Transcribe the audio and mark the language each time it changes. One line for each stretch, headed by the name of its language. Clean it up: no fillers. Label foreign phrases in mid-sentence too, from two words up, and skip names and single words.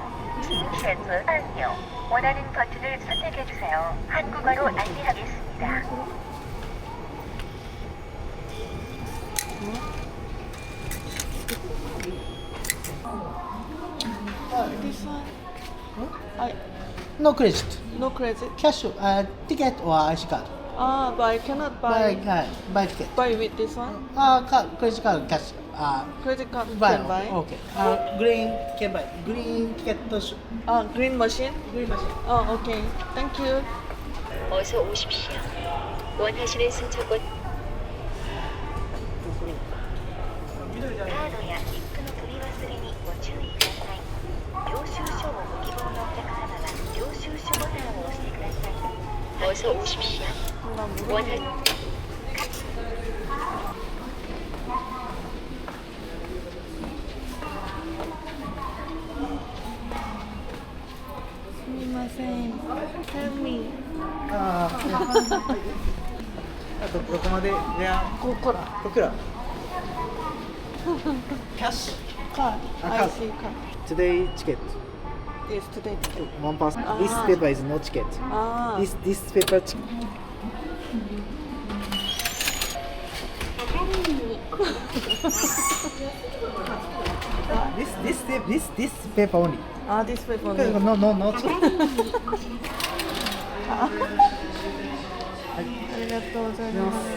Korean: 최소 안녕. 원하는 버튼을 선택해 주세요. 한국어로 안내하겠습니다.
English: This one? I No credit. no credit. Cash, ticket or IC card. Ah, but I cannot Buy, buy buy ticket. buy with this one. Credit card, cash. Credit card Buy. can buy. Okay. Green can buy. Green ticket. Green machine. Green machine. Okay. Thank you.
Korean: 어서 오십시오. 원하시는 승차권
Japanese: カードや切符の取り忘れにご注意ください。領収書をご希望のお客様は領収書ボタンを押してください。
Korean: 어서 오십시오. 원하는
English: Help me.
Japanese: どこまでここら。ここらキャッシ
English: Card. card. I see card. Today ticket. Yes, today. One person. This paper is no ticket. Ah. This paper ticket. This paper only. This paper. No ticket.
Japanese: ありがとうございます。